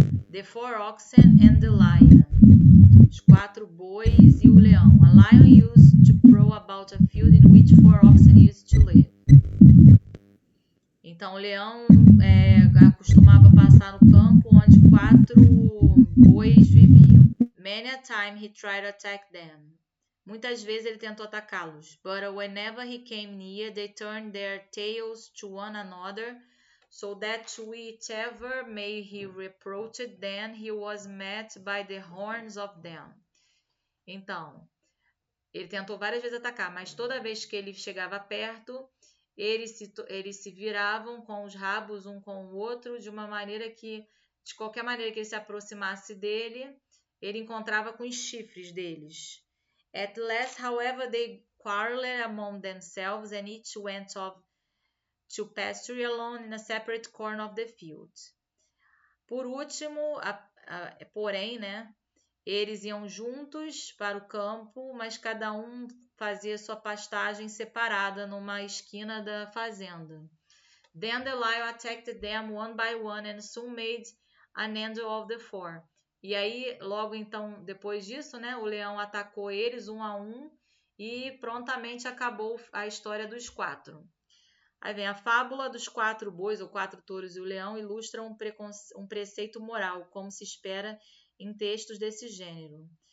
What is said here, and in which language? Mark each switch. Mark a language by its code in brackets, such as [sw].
[en] The four oxen and the lion. [pt] Os 4 bois e o leão. [en] A lion used to prowl about a field in which 4 oxen used to live. [pt] Então, o leão costumava passar no campo onde 4 bois viviam. [en] Many a time he tried to attack them. [pt] Muitas vezes ele tentou atacá-los. [en] But whenever he came near, they turned their tails to one another, so that whichever may he reproached them, he was met by the horns of them. [pt] Então, ele tentou várias vezes atacar, mas toda vez que ele chegava perto, eles se viravam com os rabos um com o outro, de uma maneira que, de qualquer maneira que ele se aproximasse dele, ele encontrava com os chifres deles. [en] At last, however, they quarreled among themselves, and each went off to pasture alone in a separate corner of the field. [pt] Por último, porém, eles iam juntos para o campo, mas cada um fazia sua pastagem separada numa esquina da fazenda. [en] Then the lion attacked them one by one and soon made an end of the 4. [pt] E aí, logo então, depois disso, o leão atacou eles um a um e prontamente acabou a história dos 4. Aí vem a fábula dos 4 bois, ou 4 touros e o leão, ilustra um preceito moral, como se espera em textos desse gênero.